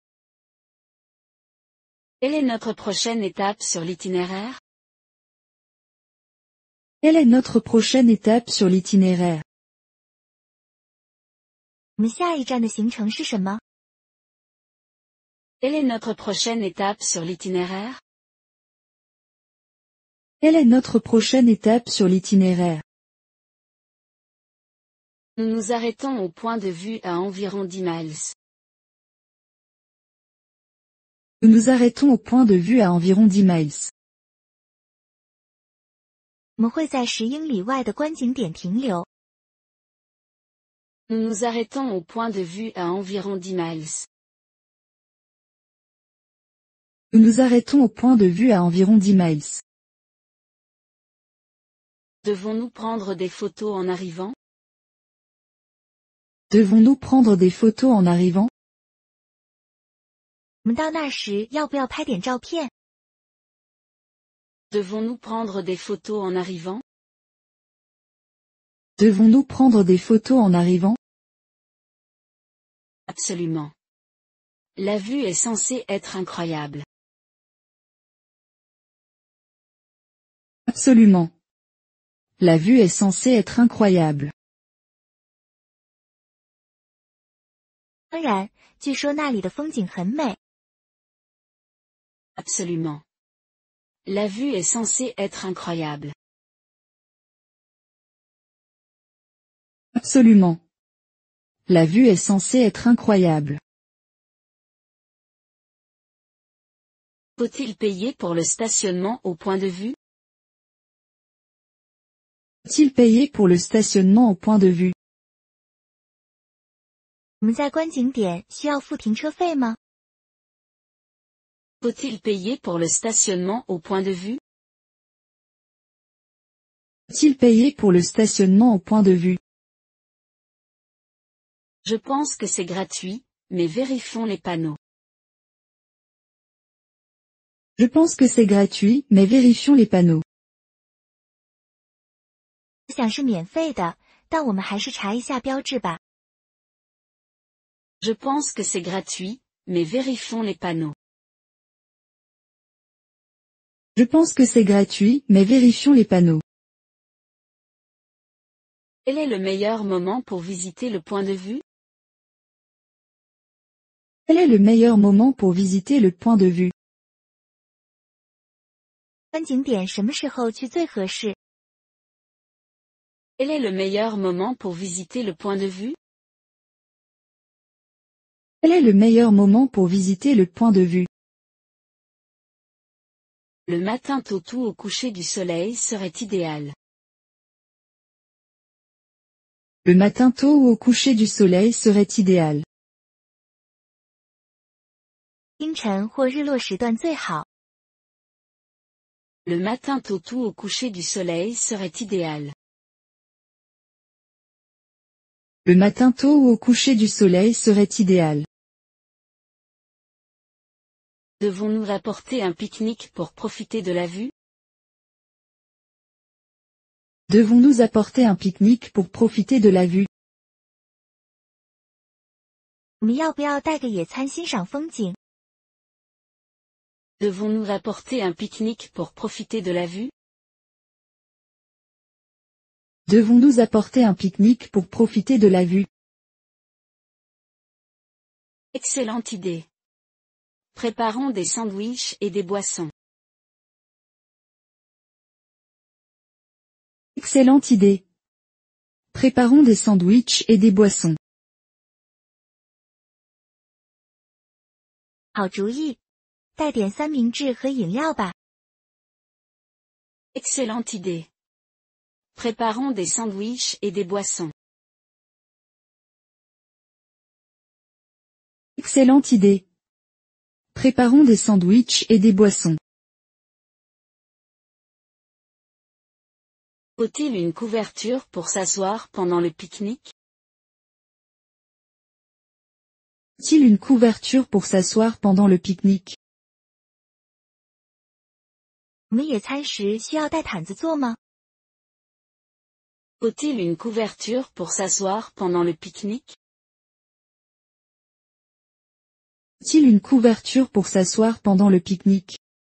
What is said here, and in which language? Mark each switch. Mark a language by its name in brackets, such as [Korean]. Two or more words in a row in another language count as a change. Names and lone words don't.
[French] Quelle est notre prochaine étape sur l'itinéraire? Quelle est notre prochaine étape sur l'itinéraire? [Chinese] 我们下一站的行程是什么？ [French] Quelle est notre prochaine étape sur l'itinéraire? Quelle est notre prochaine étape sur l'itinéraire? Nous nous arrêtons au point de vue à environ 10 miles. Nous nous arrêtons au point de vue à environ 10 miles. [Chinese] 我们会在10英里外的观景点停留。 [French] Nous nous arrêtons au point de vue à environ 10 miles. Nous nous arrêtons au point de vue à environ 10 miles. Devons-nous prendre des photos en arrivant? Devons-nous prendre des photos en arrivant? [Chinese] 我们到那时要不要拍点照片？ [French] Devons-nous prendre des photos en arrivant? Devons-nous prendre des photos en arrivant? Absolument. La vue est censée être incroyable. Absolument. La vue est censée être incroyable. [Chinese] 当然，据说那里的风景很美。 [French] Absolument. La vue est censée être incroyable. Absolument. La vue est censée être incroyable. Faut-il payer pour le stationnement au point de vue? Faut-il payer pour le stationnement au point de vue? [Chinese] 我们在观景点需要付停车费吗？ [French] Faut-il payer pour le stationnement au point de vue? Faut-il payer pour le stationnement au point de vue? Je pense que c'est gratuit, mais vérifions les panneaux. Je pense que c'est gratuit, mais vérifions les panneaux. [Chinese] 想是免费的，但我们还是查一下标志吧。 [French] Je pense que c'est gratuit, mais vérifions les panneaux. Je pense que c'est gratuit, mais vérifions les panneaux. Quel est le meilleur moment pour visiter le point de vue? Quel est le meilleur moment pour visiter le point de vue? [Chinese] 观景点什么时候去最合适？ [French] Quel est le meilleur moment pour visiter le point de vue? Quel est le meilleur moment pour visiter le point de vue? Le matin tôt ou au coucher du soleil serait idéal. Le matin tôt ou au coucher du soleil serait idéal. [Chinese] 清晨或日落时段最好。 [French] Le matin tôt ou au coucher du soleil serait idéal. Le matin tôt ou au coucher du soleil serait idéal. Devons-nous apporter un pique-nique pour profiter de la vue? Devons-nous apporter un pique-nique pour profiter de la vue? [Chinese] 我们要不要带个野餐欣赏风景？ [French] Devons-nous apporter un pique-nique pour profiter de la vue? Devons-nous apporter un pique-nique pour profiter de la vue? Excellente idée. Préparons des sandwichs et des boissons. Excellente idée. Préparons des sandwichs et des boissons. [Chinese] 好主意，带点三明治和饮料吧。 [French] Excellente idée. Préparons des sandwichs et des boissons. Excellente idée. Préparons des sandwichs et des boissons. Faut-il une couverture pour s'asseoir pendant le pique-nique? Faut-il une couverture pour s'asseoir pendant le pique-nique? [Chinese] 我们野餐时需要带毯子坐吗？ [French] Faut-il une couverture pour s'asseoir pendant le pique-nique? Faut-il une couverture pour s'asseoir pendant le pique-nique?